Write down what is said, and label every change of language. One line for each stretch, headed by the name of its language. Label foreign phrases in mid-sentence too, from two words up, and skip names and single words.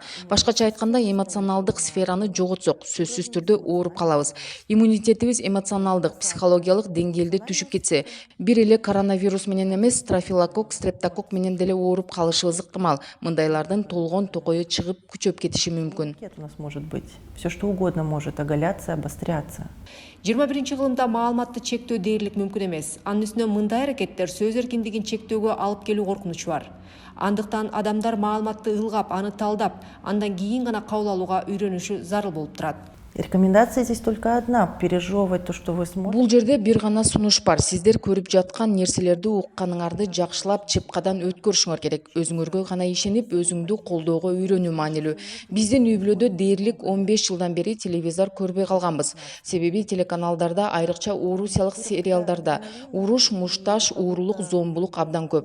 Kyrgyz: Башкача айтканда, эмоционалдык сфераны жоготсок, сөзсүз түрдө ооруп калабыз. Иммунитетибиз эмоционалдык, психологиялык деңгээлде түшүп кетсе, бир эле коронавирус менен эмес, стафилококк, стрептококк менен деле ооруп калышыбыз ыктымал. Мындайлардын толгон токою чыгып күчөп кетиши мүмкүн.
Russian: У нас может быть все что угодно может оголяться, обостряться.
Kyrgyz: 21 кылымда маалыматты чектөө дээрлик мүмкүн эмес. Анын үстүнө мындай аракеттер сөз эркиндигин чектөөгө алып келүү коркунучу бар. Андыктан адамдар маалыматты ылгап, аны талдап, андан кийин гана кабыл алууга үйрөнүшү зарыл болуп турат.
Russian: Рекомендация здесь только одна – пережевывать то, что вы смотрите.
Kyrgyz: Бул жерде бир гана сунуш бар. Сиздер көрүп жаткан нерселерди укканыңарды жакшылап, чыпкадан өткөрүшүңөр керек. Өзүңөргө гана ишенип, өзүңдү колдоого үйрөнүү маанилүү. Биздин үй-бүлөдө дээрлик 15 жылдан бери телевизор көрбөй калганбыз. Себеби телеканалдарда, айрыкча Орусиялык сериалдарда уруш, мушташ, уурулук, зомбулук абдан көп.